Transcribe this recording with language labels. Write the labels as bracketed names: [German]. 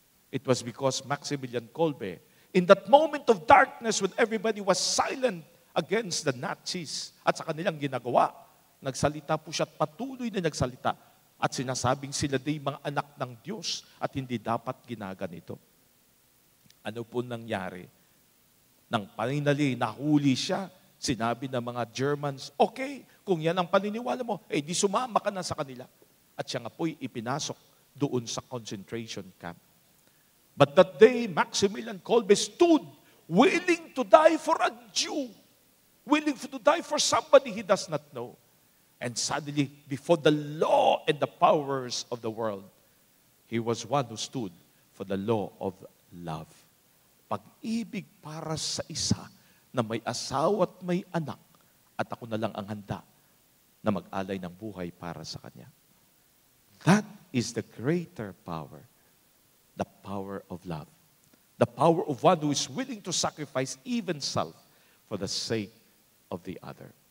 [English] It was because Maximilian Kolbe, in that moment of darkness when everybody was silent against the Nazis [Filipino] at sa kanilang ginagawa, nagsalita po siya at patuloy na nagsalita at sinasabing sila day mga anak ng Diyos at hindi dapat ginaganito. Ano po nangyari? Nang finally nahuli siya, sinabi ng mga Germans, okay, kung yan ang paniniwala mo, di sumama ka na sa kanila. At siya nga po'y ipinasok doon sa concentration camp. [English] But that day, Maximilian Kolbe stood willing to die for a Jew, willing to die for somebody he does not know. And suddenly, before the law and the powers of the world, he was one who stood for the law of love. [Filipino] Pag-ibig para sa isa na may asawa at may anak, at ako na lang ang handa na mag-alay ng buhay para sa kanya. [English] That is the greater power, the power of love. The power of one who is willing to sacrifice even self for the sake of the other.